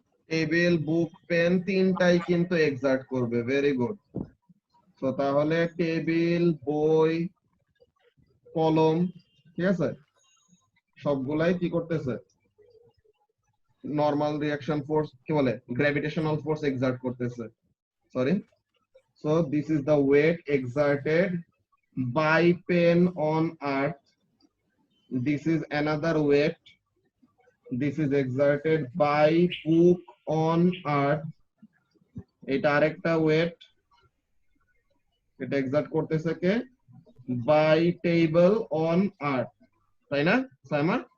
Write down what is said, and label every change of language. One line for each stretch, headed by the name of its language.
Bangla: Table, বুক, pen তিনটাই কিন্তু excerpt করবে।
English: Very good.
Bangla: তো তাহলে টেবিল, বই, কলম, ঠিক আছে, সবগুলাই কি করতেছে? নরমাল রিঅ্যাকশন ফোর্স কি বলে, গ্র্যাভিটেশনাল ফোর্স এক্সার্ট করতেছে।
English: Sorry, so this is the weight exerted by pen on earth. This is another weight this is exerted by book on earth,
Bangla: এটা আরেকটা ওয়েট, এটা এক্সার্ট করতেছে কে,
English: by table on earth,
Bangla: তাই না
English: Saima?